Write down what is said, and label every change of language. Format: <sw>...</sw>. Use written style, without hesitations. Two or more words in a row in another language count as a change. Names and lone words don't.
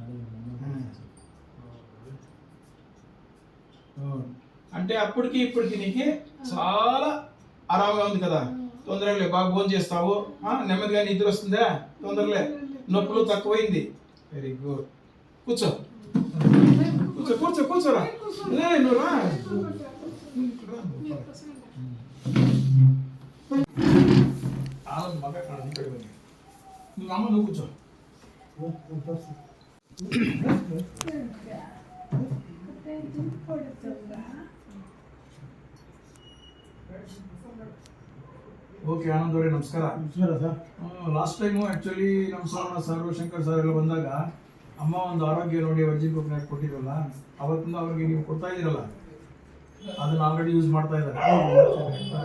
<te>అంటే అప్పటికి ఇప్పటికి నీకు చాలా ఆరాంగా ఉంది కదా, తొందరగా బాగా భోజనం చేస్తావు, నెమ్మదిగా నిద్ర వస్తుందా, తొందరలే, నొప్పులు తక్కువైంది.</te> <en>Very good.</en> <te>కూర్చో కూర్చో కూర్చో కూర్చోరా, నువ్వు రా. నువ్వు అమ్మ నువ్వు కూర్చో.</te> <kn>ಓಕೆ ಆನಂದ್ ಅವರೇ ನಮಸ್ಕಾರ.</kn> <en>last time actually</en> <kn>ನಮ್ಮ ಸರ್ ಶಂಕರ್ ಸರ್ ಎಲ್ಲ ಬಂದಾಗ ಅಮ್ಮ ಒಂದು ಆರೋಗ್ಯ ನೋಡಿ</kn> <en>virgin coconut</en> <kn>ಕೊಟ್ಟಿರಲ್ಲ, ಅವತ್ತಿಂದ ಅವ್ರಿಗೆ ನೀವು ಕೊಡ್ತಾ ಇದ್ದೀರಲ್ಲ, ಅದನ್ನ</kn> <en>already use</en> <kn>ಮಾಡ್ತಾ ಇದ್ದಾರೆ.</kn>